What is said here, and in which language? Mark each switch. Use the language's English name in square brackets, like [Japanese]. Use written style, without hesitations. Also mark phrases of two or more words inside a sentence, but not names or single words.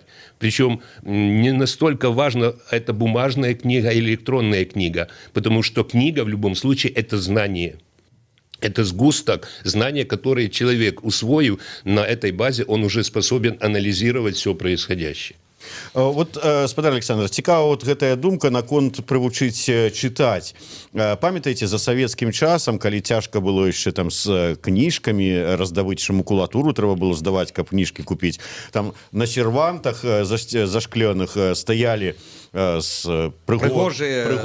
[Russian] Причем не настолько важно, это бумажная книга или электронная книга, потому что книга в любом случае – это знание. Это сгусток знания, которые человек, усвоив на этой базе, он уже способен анализировать все происходящее. Вот, [Belarusian] спадар Александр, цікава вот гэтая думка наконт прывучыць чытаць. Памятаеце, за савецкім часам, калі цяжка было яшчэ там з кніжкамі раздаваць макулатуру, трэба было здаваць, каб кніжкі купіць. Там на сервантах зашклёных стаялі прыгожыя